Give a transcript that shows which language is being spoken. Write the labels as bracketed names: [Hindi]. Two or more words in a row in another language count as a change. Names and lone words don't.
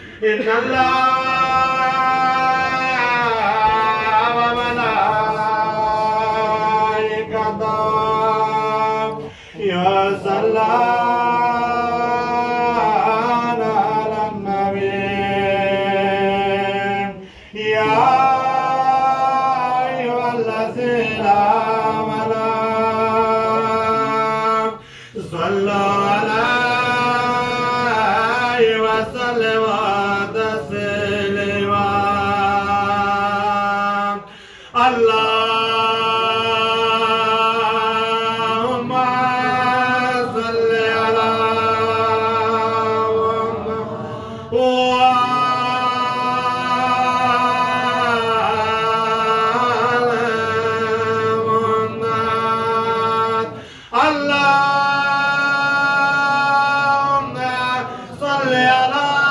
[Arabic] إن الله وملائكته يصلون على النبي يا أيها الذين آمنوا صلوا عليه وسلموا تسليما اللهم صل على محمد اللهم صل على